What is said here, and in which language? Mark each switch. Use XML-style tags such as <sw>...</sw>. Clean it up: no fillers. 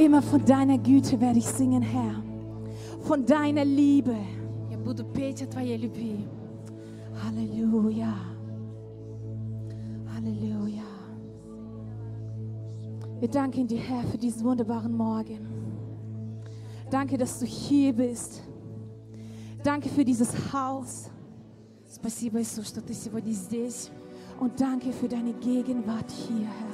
<de>Von deiner Güte werde ich singen, Herr. Von deiner Liebe.</de> <ru>Я буду петь о твоей любви.</ru> <de>Halleluja. Halleluja. Wir danken dir, Herr, für diesen wunderbaren Morgen. Danke, dass du hier bist. Danke für dieses Haus.</de> <ru>Спасибо, Иисус, что ты сегодня здесь.</ru> <de>Und danke für deine Gegenwart hier, Herr.</de>